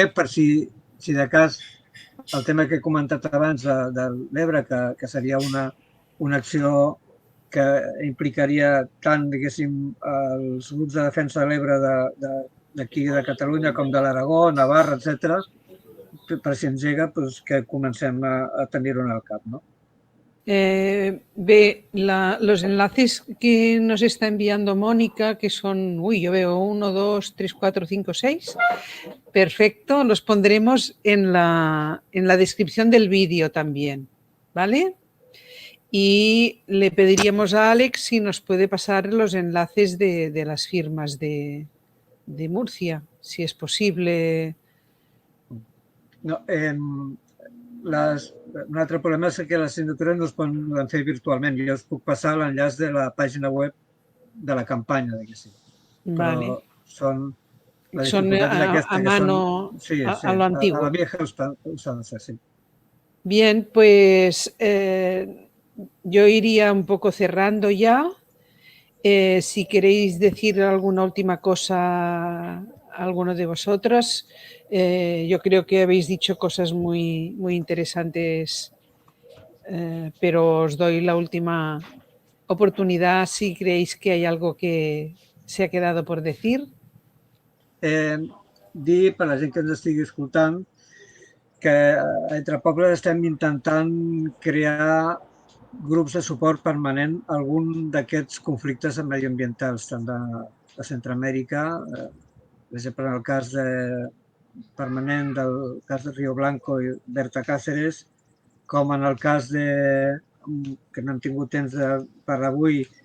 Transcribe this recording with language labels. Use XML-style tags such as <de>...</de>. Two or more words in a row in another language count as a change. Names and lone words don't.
<ca>Per si de cas el tema que he comentat abans de l'Ebre, que seria una acció que implicaria tant, diguéssim, els grups de defensa de l'Ebre d'aquí de Catalunya com de l'Aragó, Navarra, etc., per si engega, que comencem a tenir-ho en el cap, no?</ca> <es>Los enlaces que nos está enviando Mónica, que son, yo veo 1, 2, 3, 4, 5, 6. Perfecto, los pondremos en la descripción del vídeo también, ¿vale? Y le pediríamos a Alex si nos puede pasar los enlaces de las firmas de Murcia, si es posible.</es> <ca>No, un altre problema és que les signatures no es poden fer virtualment. Jo us puc passar l'enllaç de la pàgina web de la campanya, diguéssim.</ca> <es>Vale.</es> <ca>Però són</ca> <es>a mano, sí, a lo antiguo. A la vieja usanza, sí. Bien, pues yo iría un poco cerrando ya. Si queréis decir alguna última cosa a alguno de vosotros, yo creo que habéis dicho cosas muy, muy interesantes, pero os doy la última oportunidad si creéis que hay algo que se ha quedado por decir.</es> <ca>Dir, per a la gent que ens estigui escoltant, que entre pobles estem intentant crear grups de suport permanent a algun d'aquests conflictes mediambientals, tant de Centroamèrica, per exemple, en el cas permanent del cas de Río Blanco i Berta Cáceres, com en el cas que no hem tingut temps de parlar avui,</ca>